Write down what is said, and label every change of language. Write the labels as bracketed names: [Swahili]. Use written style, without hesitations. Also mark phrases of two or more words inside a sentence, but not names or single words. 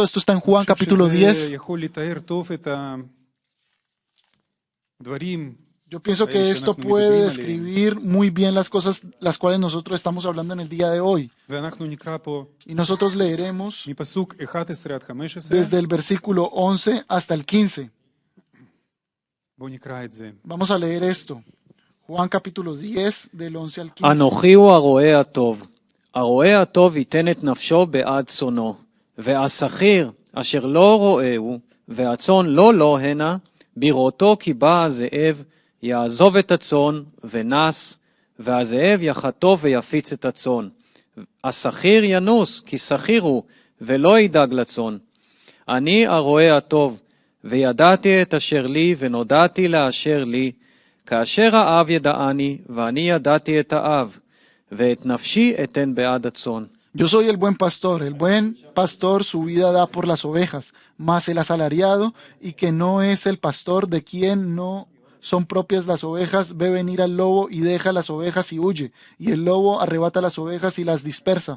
[Spanish] Esto está en Juan capítulo 10. Yo pienso que esto puede describir muy bien las cosas las cuales nosotros estamos hablando en el día de hoy. Y nosotros leeremos desde el versículo 11 hasta el 15. Vamos a leer esto. Juan capítulo 10, del 11 al 15. [Hebrew] אנוכי הוא הרועה הטוב. הרועה הטוב ייתן את נפשו בעד צאנו, והשכיר אשר לא רועהו, והצאן לא הנה, בראותו כי בא הזאב, יעזוב את הצאן ונס, והזאב יחטוף ויפיץ את הצאן. השכיר ינוס, כי שכיר הוא, ולא ידאג לצאן. אני הרועה הטוב, וידעתי את אשר לי, ונודעתי לאשר לי, כאשר האב ידעני, ואני ידעתי את האב, ואת נפשי אתן בעד הצאן. [Spanish] Yo soy el buen pastor su vida da por las ovejas, mas el asalariado, y que no es el pastor de quien no son propias las ovejas, ve venir al lobo y deja las ovejas y huye, y el lobo arrebata las ovejas y las dispersa.